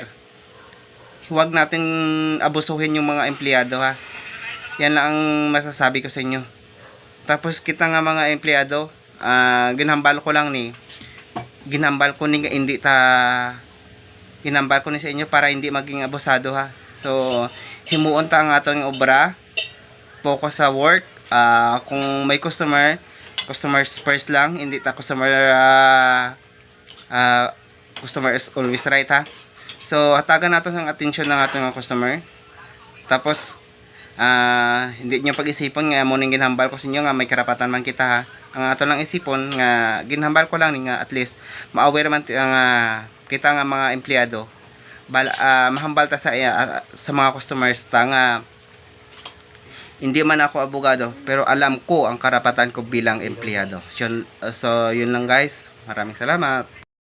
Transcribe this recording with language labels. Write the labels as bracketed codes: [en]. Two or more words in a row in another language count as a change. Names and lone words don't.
[tl] Huwag natin abusuhin yung mga empleyado, ha. Yan lang ang masasabi ko sa inyo. [hil] Tapos kita nga mga empleyado, ginhambal ko ni sa inyo [tl] para hindi maging abusado, ha. [hil] So, himuon ta ang atong obra, focus sa work. Kung may [en] customer first [hil] lang, hindi ta [en] customer is always right, [hil] ha. [tl] So, hatagan natin ang atensyon ng ating mga customer. [hil] Tapos, hindi nyo pag-isipon nga mo ning ginhambal ko sa inyo nga may karapatan man kita, ha. Ang ato lang isipon nga ginhambal ko lang nga at least ma-aware man kita nga mga empleyado. Mahambal ta sa mga customers ta nga [tl] hindi man ako abogado pero alam ko ang karapatan ko bilang empleyado. So, yun lang guys. Maraming salamat.